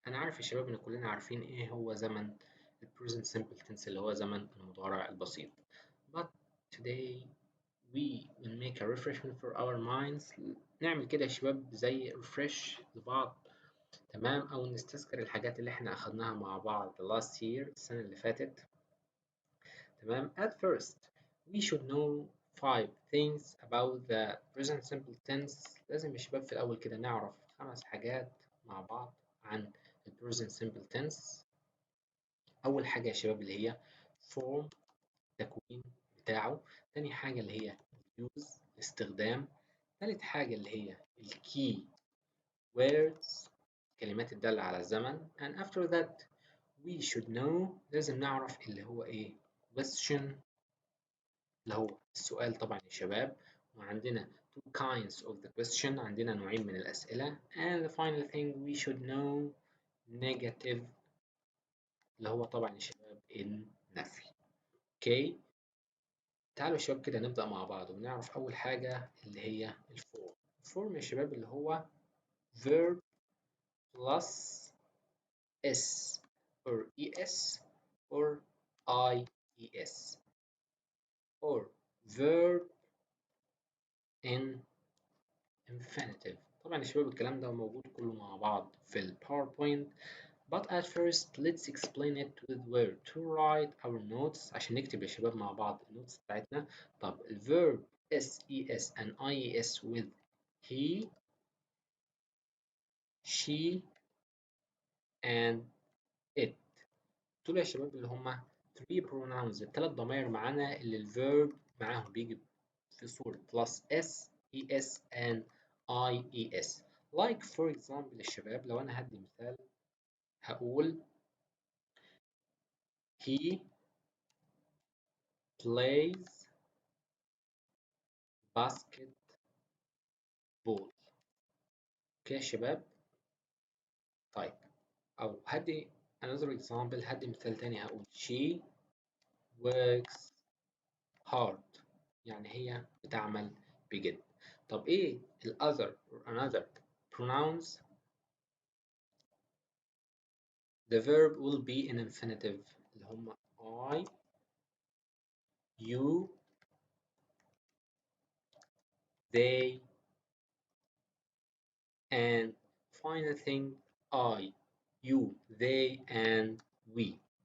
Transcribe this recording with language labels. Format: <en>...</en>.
<ar>أنا عارف يا شباب إن كلنا عارفين إيه هو زمن ال present simple tense اللي هو زمن المضارع البسيط.</ar> <en>But today we will make a refreshment for our minds.</en> <ar>نعمل كده يا شباب زي refresh لبعض، تمام، أو نستذكر الحاجات اللي احنا أخدناها مع بعض</ar> <en>last year</en> <ar>السنة اللي فاتت. تمام.</ar> <en>At first we should know 5 things about the present simple tense.</en> <ar>لازم يا شباب في الأول كده نعرف 5 حاجات مع بعض عن ال present simple tense. أول حاجة يا شباب اللي هي form، التكوين بتاعه. تاني حاجة اللي هي use، استخدام. تالت حاجة اللي هي ال key words، كلمات الدالة على الزمن.</ar> <en>and after that we should know،</en> <ar>لازم نعرف اللي هو ايه question، اللي هو السؤال طبعا يا شباب. وعندنا</ar> <en>two kinds of the question،</en> <ar>عندنا نوعين من الأسئلة.</ar> <en>and the final thing we should know negative،</en> <ar>اللي هو طبعا يا شباب النفي. اوكي، تعالوا يا شباب كده نبدأ مع بعض ونعرف أول حاجة اللي هي الفورم. الفورم يا شباب اللي هو</ar> <en>verb plus s or es or ies or verb in infinitive.</en> <ar>طبعا يا شباب الكلام ده موجود كله مع بعض في الباوربوينت.</ar> <en>But at first let's explain it with where to write our notes،</en> <ar>عشان نكتب يا شباب مع بعض النوتس بتاعتنا.</ar> <en>طب الverb ses and ies with he، she and it،</en> <ar>دول يا شباب اللي هما</ar> <en>3 pronouns،</en> <ar>الثلاث ضمائر معانا اللي</ar> <en>الverb</en> <ar>معاهم بيجي في صورة</ar> <en>plus s es and ies.</en> <ar>like for example يا شباب لو أنا هدي مثال هقول</ar> <en>he plays basketball.</en> <ar>اوكي يا شباب. طيب، أو هدي</ar> <en>another example،</en> <ar>هدي مثال تاني هقول</ar> <en>she works hard،</en> <ar>يعني هي بتعمل بجد.</ar> <en>طب ايه ال other or another pronouns؟ the verb will be in infinitive</en> <ar>اللي هم</ar> <en>I، you، they and final thing I، you, they and we.</en>